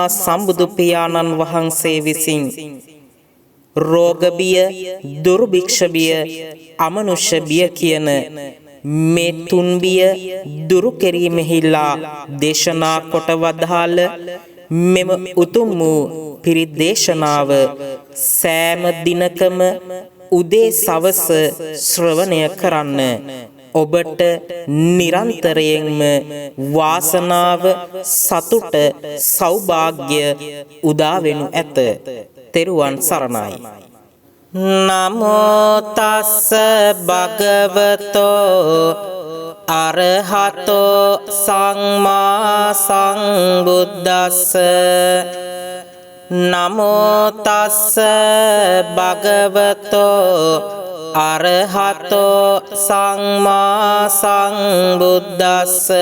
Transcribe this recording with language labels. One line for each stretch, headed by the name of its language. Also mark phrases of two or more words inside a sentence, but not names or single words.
Sinhala: සම්බුදු පියාණන් වහන්සේ විසින් රෝග බිය, දුර්භික්ෂ බිය, අමනුෂ්‍ය බිය කියන මේ තුන් බිය දුරු කිරීමෙහිලා දේශනා කොට වදාළ මෙම උතුම් වූ පිරිත් දේශනාව සෑම දිනකම උදේ සවස ශ්‍රවණය කරන්න. ඔබට නිරන්තරයෙන්ම වාසනාව, සතුට, සෞභාග්‍ය උදා වෙනු ඇත. තෙරුවන් සරණයි.
Pali: නමෝ තස්ස භගවතෝ අරහතෝ සම්මා සම්බුද්දස්ස. නමෝ තස්ස භගවතෝ අරහතෝ සම්මා සම්බුද්දස්ස.